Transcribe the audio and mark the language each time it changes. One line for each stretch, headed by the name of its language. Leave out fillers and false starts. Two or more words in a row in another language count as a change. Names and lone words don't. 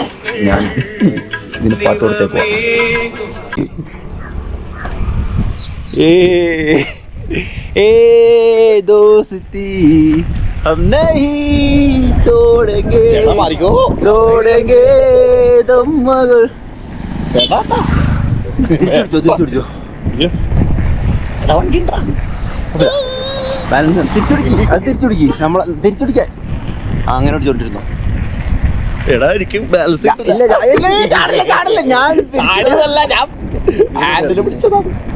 Malayalam: ഞാൻ ഇതിന് പാട്ട് കൊടുത്തേക്കോ.
Hindi: दोस्ती हम नहीं तोड़ेंगे, तोड़ेंगे दम मगर.
Malayalam: തിരിച്ചു തിരിച്ചുടിക്കി നമ്മളെ തിരിച്ചുടിക്കാൻ അങ്ങനെ അടിച്ചോണ്ടിരുന്നു. എടാ എനിക്ക് ബാലൻസ് ഇല്ല ചാടില്ല ഞാൻ പിടിച്ചതാണ്.